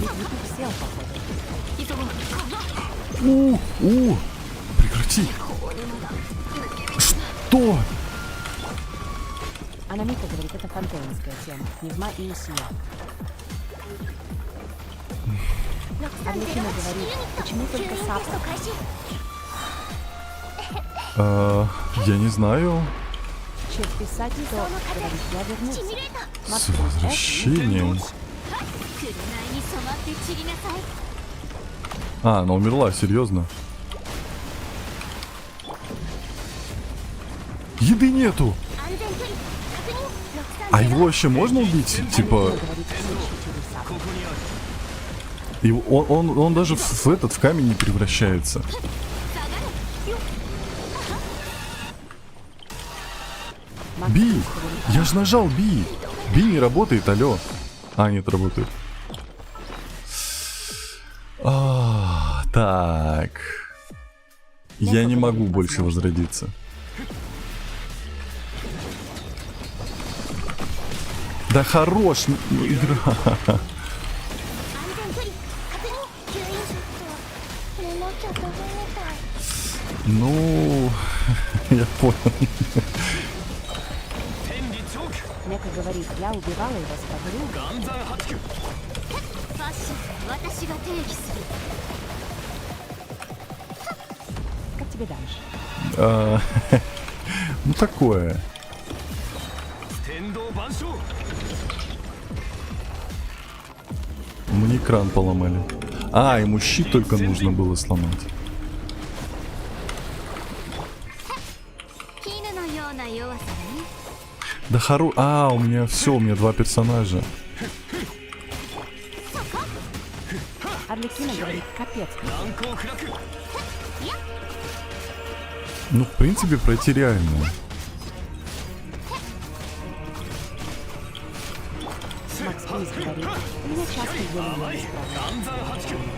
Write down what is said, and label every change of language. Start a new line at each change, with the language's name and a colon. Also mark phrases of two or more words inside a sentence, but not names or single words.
Russian: говорит, YouTube сел, походу. Прекрати. Что? Анамика говорит, это фантомская тема. Пневма и усия. Арлекина говорит, почему только
Japanese: 吸引テスト
Russian: сапа?
Japanese: 開始
Russian: Я не знаю. Чек писать, то говорит, я
Japanese: シ
Russian: вернусь.
Japanese: ミュレーター
Russian: С возвращением.
Japanese: 紅に染まって散りなさい
Russian: А, она умерла, серьезно. Еды нету.
Japanese: 安全距離確認
Russian: А его вообще можно убить? Типа, Говорит, через сапа. он даже в камень не превращается. Макс Би! говорит, Я же нажал Би! Би не работает, алло. А, нет, работает. Так. Я не могу больше возродиться. Да хорош игра.
Japanese: 安全距離確認吸引これなきゃダメみたい
Russian: Ну, я понял. Нека говорит, я убивала его с подругой.
Japanese: ファッション私が定義する
Russian: Как тебе дальше? Ну такое. Мне кран поломали. А, ему щит только нужно было сломать.
Japanese: 絹のような弱さね
Russian: Да хоро... А, у меня все, у меня два персонажа. Арлекина говорит, капец. Ну, в принципе, пройти реально. Макс Плюс говорит, у меня часто еле не справляется.